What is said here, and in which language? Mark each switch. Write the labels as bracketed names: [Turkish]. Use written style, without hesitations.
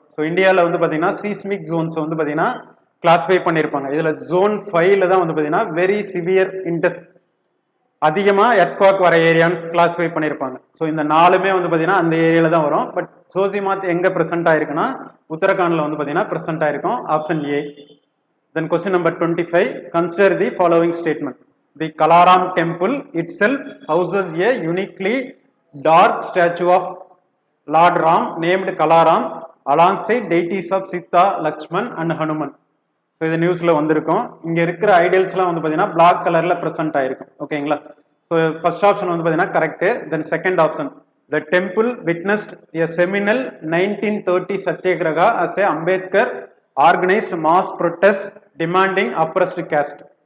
[Tamil] So இந்தியாவில் வந்து பார்த்தீங்கன்னா சீஸ்மிக் ஜோன்ஸ் வந்து பார்த்தீங்கன்னா கிளாஸிஃபை பண்ணியிருப்பாங்க. இதில் ஜோன் 5ல தான் வந்து பார்த்தீங்கன்னா வெரி சிவியர் இன்டெஸ் அதிகமாக எர்த்குவாக் வர ஏரியான்னு கிளாஸிஃபை பண்ணியிருப்பாங்க. ஸோ இந்த 4மே வந்து பார்த்தீங்கன்னா அந்த ஏரியாவில் தான் வரும். பட் ஜோசிமாத் எங்கே ப்ரெசென்ட் ஆயிருக்குன்னா உத்தரகாண்டில் வந்து பார்த்தீங்கன்னா ப்ரெசென்ட் ஆயிருக்கும், option A. [English] Then question number 25, consider the following statement. The Kalaram temple itself houses a uniquely dark statue of Lord Ram named Kalaram alongside deities of Sita, Lakshman and Hanuman. [Tamil] So இது நியூஸில் வந்திருக்கும். இங்கே இருக்கிற ஐடியல்ஸ்லாம் வந்து பார்த்தீங்கன்னா black கலரில் present ஆயிருக்கும். ஓகேங்களா? [English] so first option [Tamil] வந்து பார்த்தீங்கன்னா [English] Correct. Then second option, the temple witnessed a seminal 1930 satyagraha as a Ambedkar organised mass protest demanding oppressed caste.